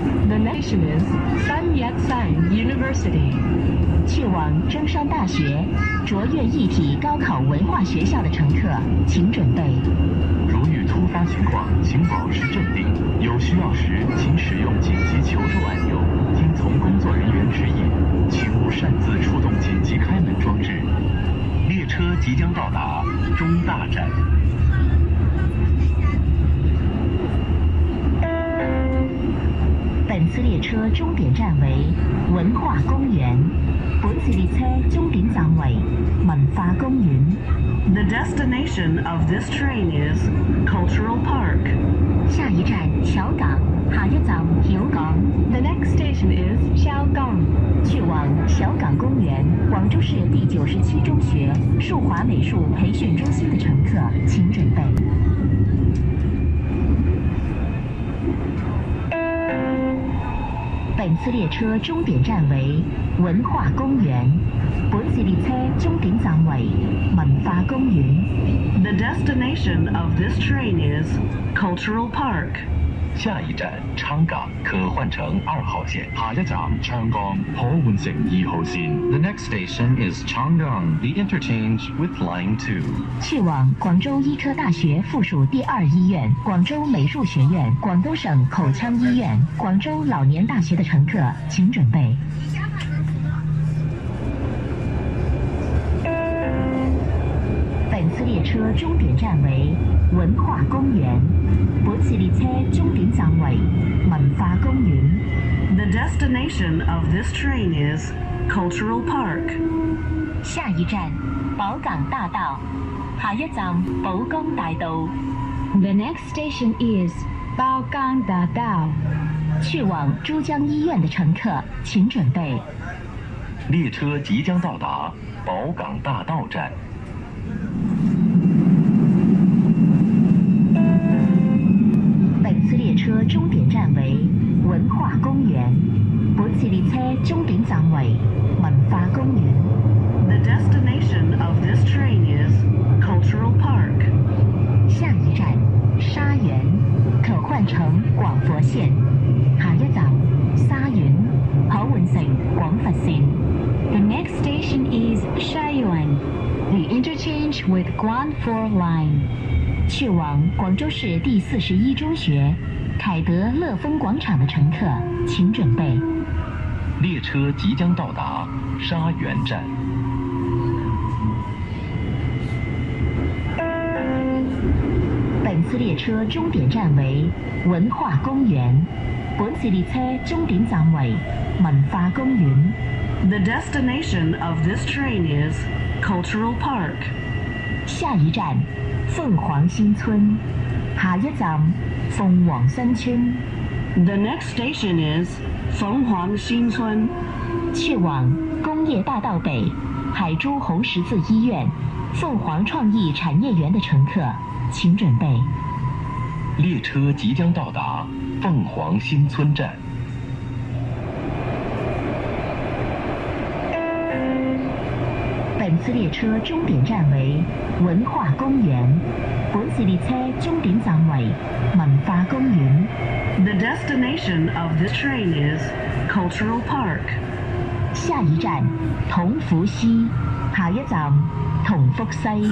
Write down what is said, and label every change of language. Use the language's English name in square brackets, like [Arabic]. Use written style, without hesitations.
[English] The next station is Sun Yat-sen University. [Chinese] 去往中山大学卓越一体高考文化学校的乘客，请准备。如遇突发情况，请保持镇定。有需要时，请使用紧急求助按钮。听从工作人员指引，请勿擅自触动紧急开门装置。列车即将到达中大站。本次列車終點站為文化公園。本次列車終點站為文化公園。 [English] The destination of this train is Cultural Park. [Chinese] 下一站小港，下一站曉港。 [English] The next station is Xiaogang. [Chinese] 去往小港公园，广州市第97中学树华美术培训中心的乘客，请准备。本次列車終點站為文化公園。本次列車終點站為文化公園。 [English] The destination of this train is Cultural Park. [Chinese] 下一站昌港，可换乘2號線。下一站昌江，可換乘2號線。 [English] The next station is Chang'an. The interchange with Line 2. [Chinese] 去往廣州醫科大學附屬第2醫院、廣州美術學院、廣東省口腔醫院、廣州老年大學的乘客，請準備。本次列車終點站為文化公園。本次列車終點站為文化公園。 [English] The destination of this train is Cultural Park. [Chinese] 下一站寶港大道，下一站寶崗大道。 [English] The next station is 寶崗大道。 [Chinese] 去往珠江醫院的乘客，請準備。列車即將到達寶港大道站。本次列車終點站為文化公園。本次列車終點站為文化公園。 [English] The destination of this train is Cultural Park. [Chinese] 下一站沙園，可換乘廣佛線。下一站沙園，可換乘廣佛線。 [English] The next station is 沙園。 The interchange with Guangfor Line. [Chinese] 去往廣州市第41中學凱德樂峰廣場的乘客，請準備。列車即將到達沙園站。本次列車終點站為文化公園。本次列車終點站為文化公園。 [English] The destination of this train is Cultural Park. [Chinese] 下一站鳳凰新村，下一站鳳凰新村。 [English] The next station is 鳳凰新村。 [Chinese] 去往工業大道北、海珠紅十字醫院、鳳凰創意產業園的乘客，請準備。列車即將到達鳳凰新村站。本次列車終點站為文化公園。本次列車終點站為文化公園。 [English] The destination of this train is Cultural Park. [Chinese] 下一站同福西，下一站同福西。